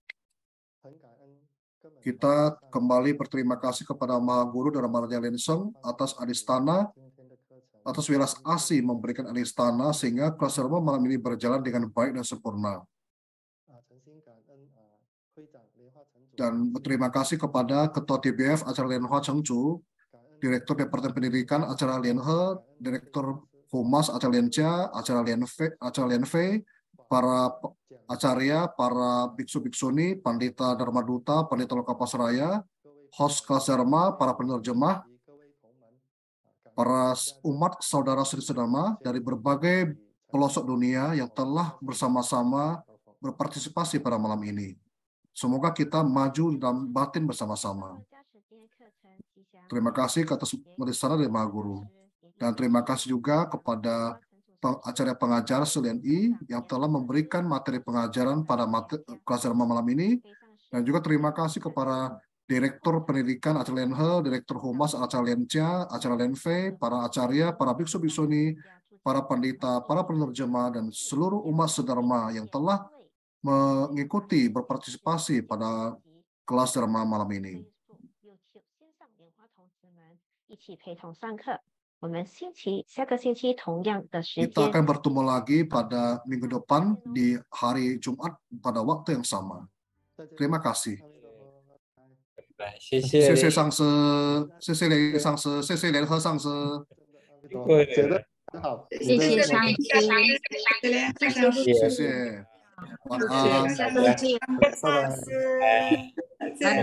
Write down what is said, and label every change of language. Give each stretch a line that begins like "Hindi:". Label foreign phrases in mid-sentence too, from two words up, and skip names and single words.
Indonesian: Kita kembali berterima kasih kepada Maha Guru Dharma Raja Lenseng atas adistana, atas welas asih memberikan adistana sehingga kelas Dharma malam ini berjalan dengan baik dan sempurna. Dan berterima kasih kepada Ketua TBF Acara Lianhe Chengchu, Direktur Departemen Pendidikan Acara Lianhe, Direktur Humas Acara Liancha, Acara Lianfei, para acarya, para biksu-biksuni, pandita Dharma Duta, pandita Lokapasraya, host kelas Dharma, para penerjemah, para umat saudara Sri Dharma dari berbagai pelosok dunia yang telah bersama-sama berpartisipasi pada malam ini. Semoga kita maju dalam batin bersama-sama. Terima kasih atas medisana dari Maha Guru. Dan terima kasih juga kepada acara pengajar Lian I yang telah memberikan materi pengajaran pada kelas Dharma malam ini. Dan juga terima kasih kepada Direktur Pendidikan Acara Lianhe, Direktur Humas Acara Liancha, Acara Lianfei, para acarya, para biksu-biksuni, para pandita, para penerjemah, dan seluruh umat sedharma yang telah mengikuti, berpartisipasi pada kelas Dharma malam ini. Kita akan bertemu lagi pada minggu depan di hari Jumat pada waktu yang sama. Terima kasih.
Chinese: 谢谢上师，谢谢雷上师，谢谢联合上师。觉得很好，谢谢上师，谢谢，晚安。下周见，拜拜。